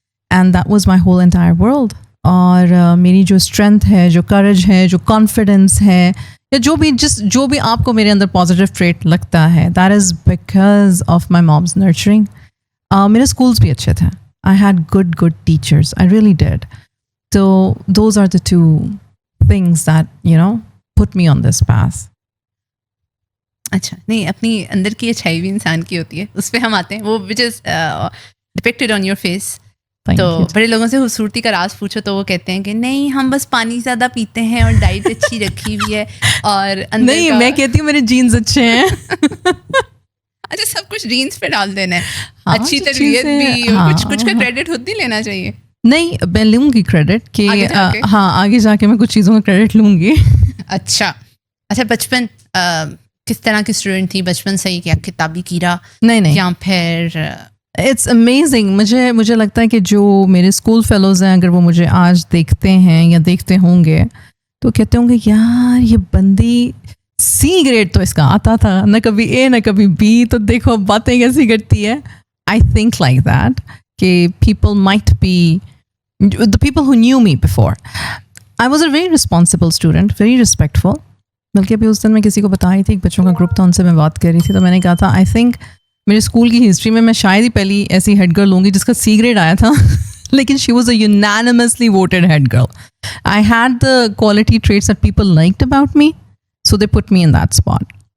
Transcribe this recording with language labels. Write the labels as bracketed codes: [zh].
[en] And that was my whole entire world. [hi] और मेरी जो स्ट्रेंथ है, जो करेज है, जो कॉन्फिडेंस है, या जो भी आपको मेरे अंदर पॉजिटिव ट्रेट लगता है, [en] That is because of my mom's nurturing. [hi] मेरे स्कूल्स भी अच्छे थे, [en] I had good teachers, I really did. So those are the 2 things that, put me on this path. [hi] अच्छा, नहीं, अपनी अंदर की अच्छाई भी इंसान की होती है, उस पर हम आते हैं, वो [en] Which is depicted on your face. [hi] तो बड़े लोगों से खूबसूरती का राज पूछो तो वो कहते हैं कि नहीं, हम बस पानी ज़्यादा पीते हैं और डाइट अच्छी रखी हुई है और अंदर नहीं, मैं कहती हूँ मेरे जीन्स अच्छे हैं। अच्छा, सब कुछ जीन्स पे डाल देना है। हाँ, अच्छी तरबियत भी, हाँ, कुछ का क्रेडिट खुद नहीं लेना चाहिए। नहीं, मैं लूँगी क्रेडिट कि आगे जाके मैं कुछ चीज़ों का क्रेडिट लूँगी। अच्छा, बचपन किस तरह की स्टूडेंट थी? बचपन से ही क्या किताबी कीड़ा? नहीं, या फिर [en] It's amazing. [hi] मुझे लगता है कि जो मेरे स्कूल फेलोज़ हैं, अगर वो मुझे आज देखते हैं या देखते होंगे तो कहते होंगे यार ये बंदी C ग्रेड तो इसका आता था, न कभी A न कभी B, तो देखो बातें कैसी करती है। [en] I think like that कि people might be the people who knew me before. I was a very responsible student, very respectful. [hi] बल्कि अभी उस दिन मैं किसी को बता रही थी, एक बच्चों का ग्रुप था, उनसे मैं बात कर रही थी, तो मैंने कहा था आई थिंक मेरे स्कूल की हिस्ट्री में मैं शायद ही पहली ऐसी हेड गर्ल होंगी जिसका C ग्रेड आया था। [en] लेकिन she was a unanimously voted head girl. I had the quality traits that people liked about me, so they put me in that spot.